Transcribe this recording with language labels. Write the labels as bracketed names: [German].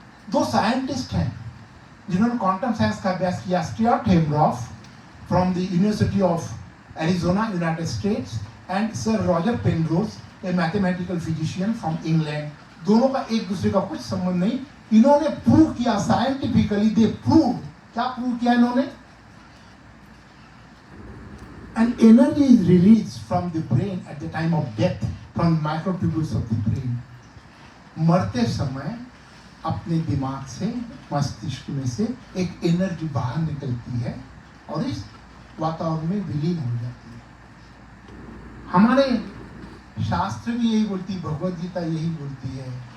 [Hindi] दो साइंटिस्ट हैं जिन्होंने क्वांटम साइंस का अभ्यास किया, Stuart हेमरॉफ from the university of Arizona, United states, and sir Roger Penrose, A mathematical physician from England. दोनों का एक दूसरे का कुछ संबंध नहीं, इन्होंने प्रूव किया साइंटिफिकली, दे प्रूव, क्या प्रूव किया इन्होंने? [English] And energy is released from the brain at the time of death, from microtubules of the brain. [Hindi] मरते समय अपने दिमाग से, मस्तिष्क में से एक एनर्जी बाहर निकलती है और इस वातावरण में विलीन हो जाती है। हमारे शास्त्र भी यही बोलती, भगवद गीता यही बोलती है